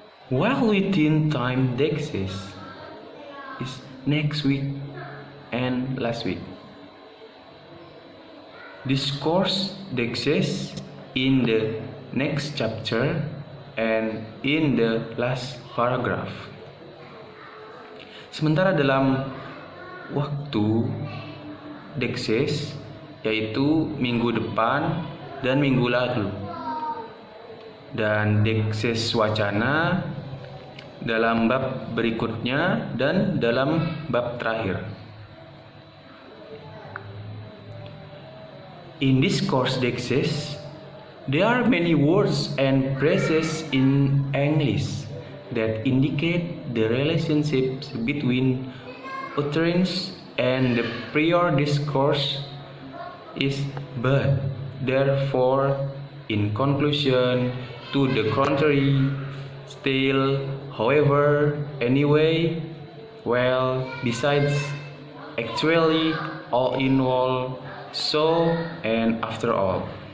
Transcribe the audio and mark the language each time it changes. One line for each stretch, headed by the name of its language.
English: While within time dexis is next week and last week. Discourse dexis in the next chapter and in the last paragraph.
Indonesian: Sementara dalam waktu dexis yaitu minggu depan dan minggu lalu, dan dexis wacana dalam bab berikutnya dan dalam bab terakhir.
English: In discourse dexis, there are many words and phrases in English that indicate the relationships between utterance and the prior discourse is but, therefore, in conclusion, to the contrary, still, however, anyway, well, besides, actually, all in all, so, and after all.